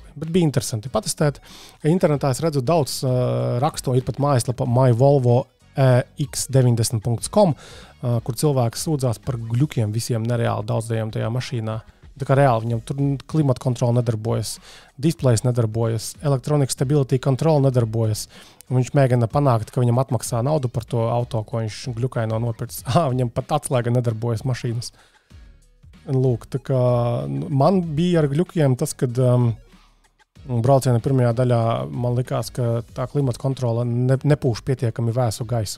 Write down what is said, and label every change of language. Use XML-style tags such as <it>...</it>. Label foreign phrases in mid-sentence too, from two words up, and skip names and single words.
<lv>Bet bija interesanti patestēt. Internetā es redzu daudz rakstu, ir pat mājaslapa myvolvo.x90.com, kur cilvēki sūdzās par gļukiem visiem nereāli daudzajiem tajā mašīnā. Tā kā reāli viņam tur klimata kontrola nedarbojas, displejs nedarbojas,</lv> <en>electronic stability control nedarbojas.</en> <lv>Viņš mēģina panākt, ka viņam atmaksā naudu par to auto, ko viņš gļukaino nopircis. Viņam pat atslēga nedarbojas mašīnas. Lūk, tā kā man bija ar gļukiem tas, kad brauciena pirmajā daļā man likās, ka tā klimata kontrola nepūš pietiekami vēsu gaisu.</lv>